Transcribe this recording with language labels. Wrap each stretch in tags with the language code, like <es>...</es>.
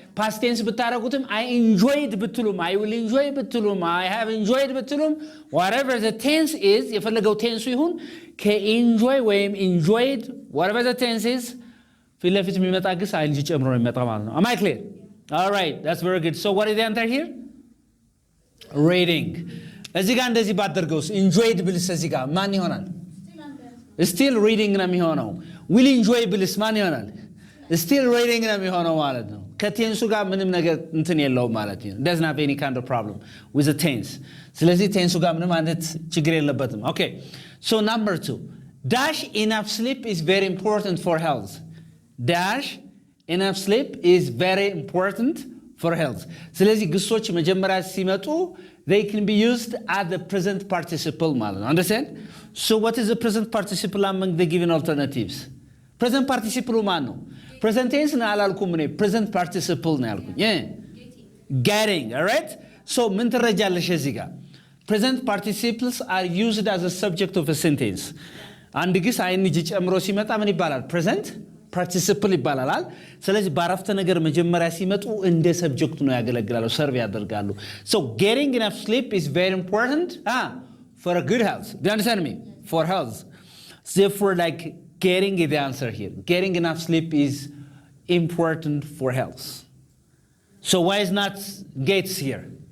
<am>Past tense ብታረጉትም</am> <en>I enjoyed</en> <am>ብትሉም</am> <en>I will enjoy</en> <am>ብትሉም</am> <en>I have enjoyed</en> <am>ብትሉም</am> <en>whatever the tense is</en> <am>የፈለገው tense ይሁን ከenjoy ወይም enjoyed whatever the tense is ፊት ለፊት የሚመጣ ግስ ing ጨምሮ የሚመጣ ማለት ነው.</am> <en>Am I clear? All right, that's very good. So what is the answer here? Reading.</en> <am>እዚህ ጋር እንደዚህ ባደርገውስ enjoyed ብልስ እዚህ ጋር ማን ይሆናል?</am> <en>Still reading</en> <am>ነው የሚሆነው. will enjoy ብልስ ማን ይሆናል?</am> <en>Still reading</en> <am>ነው የሚሆነው ማለት ነው. ከቴንሱ ጋር ምንም ነገር እንትን የለውም ማለት ነው.</am> <en>Doesn't have any kind of problem with the tense.</en> <am>ስለዚህ ቴንሱ ጋር ምንም አይነት ችግር የለበትም.</am> <en>Okay. So number 2. Dash enough sleep is very important for health. Dash enough sleep is very important for health.</en> <am>ስለዚህ ግሶች መጀመሪያ ሲመጡ</am> <en>they can be used at the present participle</en> <am>ማለት ነው.</am> <en>Understand? So what is the present participle among the given alternatives? Present participle</en> <am>ማን ነው?</am> <en>Present tense</en> <am>ነው አላልኩም እኔ</am> <en>present participle</en> <am>ነው ያልኩኝ.</am> <en>Getting, all right? So</en> <am>ምን ትረጃለሽ እዚህ ጋር?</am> <en>Present participles are used as a subject of a sentence.</en> <am>አንድ ግስ ing ጨምሮ ሲመጣ ምን ይባላል?</am> <en>Present participle</en> <am>ይባላል። ስለዚህ በአረፍተ ነገር መጀመሪያ ሲመጡ እንደ ሰብጀክቱ ነው ያገለግላሉ፣ ሰርቭ ያደርጋሉ.</am> <en>So getting enough sleep is very important for a good health. Do you understand me? For health. Therefore, like getting is the answer here. Getting enough sleep is important for health. So why is not gets here?</en>